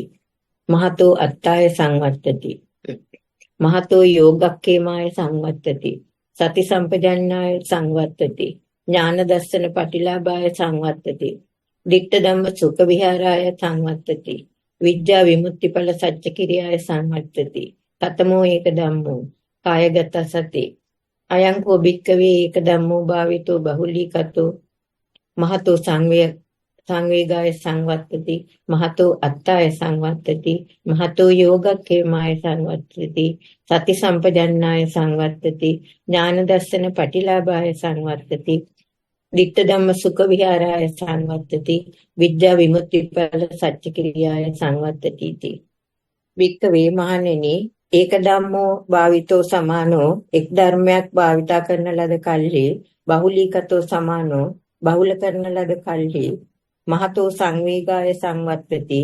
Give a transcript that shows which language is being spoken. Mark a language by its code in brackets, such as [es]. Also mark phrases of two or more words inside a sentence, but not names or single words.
[pi] මහතෝ අත්තාය සංවත්තති. මහතෝ යෝගක්ඛේමාය සංවත්තති. සති සම්පජන්නාය සංවත්තති. ඥාන දස්සන පටිලාභාය සංවත්තති. දිට්ඨ ධම්ම සුඛ විහාරාය සංවත්තති. විද්‍යා විමුක්තිඵල සච්ච කිරියාය සංවත්තති. කතමෝ ඒක ධම්මෝ කායගත සති. අයං කෝ භික්කවේ ඒක ධම්මෝ භාවිතෝ බහුලීකතෝ මහතෝ සංවේගාය සංවත්තති. මහතෝ අත්තාය සංවත්තති. මහතෝ යෝගක්ඛේමාය සංවත්තති. සති සම්පජන්නාය සංවත්තති. ඥාන දස්සන පටිලාභාය සංවත්තති. දිට්ඨ ධම්ම සුඛ විහාරාය සංවත්තති. විද්‍යා විමුක්තිඵල සච්ච කිරියාය සංවත්තති. [si] භික්කවේ මහණෙනි, [pi] ඒක ධම්මෝ භාවිතෝ සමානෝ [si] එක් ධර්මයක් භාවිතා කරන ලද කල්හි [pi] බහුලීකතෝ සමානෝ [si] බහුල කරන ලද කල්හි [pi] මහතෝ සංවේගාය සංවත්තති.